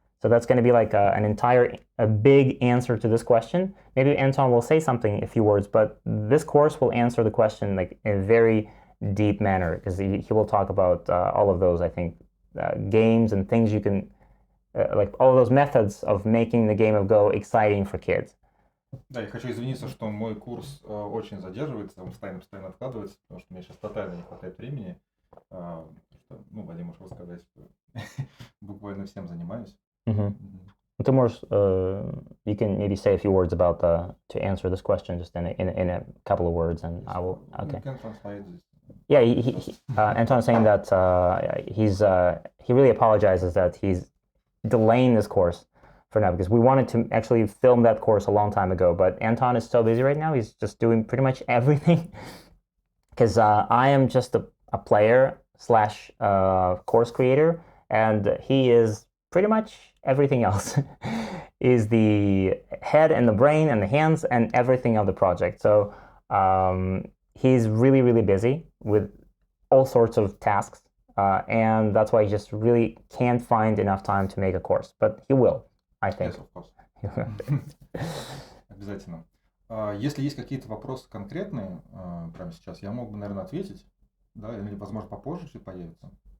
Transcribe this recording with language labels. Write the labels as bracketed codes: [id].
[en] So that's going to be a big answer to this question. Maybe Anton will say something, a few words, but this course will answer the question in a very deep manner, because he will talk about all of those, I think, games and things you can, all those methods of making the game of Go exciting for kids. [ru] Да, я хочу извиниться, что мой курс очень задерживается, он постоянно откладывается, потому что мне сейчас тотально не хватает времени. Вадим может рассказать, что буквально всем занимаюсь. Ты можешь, [en] you can maybe say a few words about to answer this question just in a couple of words, and I will. Okay. You can translate this. Yeah, Anton is saying that he really apologizes that he's delaying this course for now, because we wanted to actually film that course a long time ago, but Anton is so busy right now. He's just doing pretty much everything, because I am just a player / course creator, and he is pretty much everything else. Is the head and the brain and the hands and everything of the project. So he's really, really busy with all sorts of tasks, and that's why he just really can't find enough time to make a course, but he will. I think. Yes, of course. [ru] Обязательно. Если есть какие-то вопросы конкретные прямо сейчас, я мог бы, наверное, ответить, да, или, возможно, попозже чуть появится.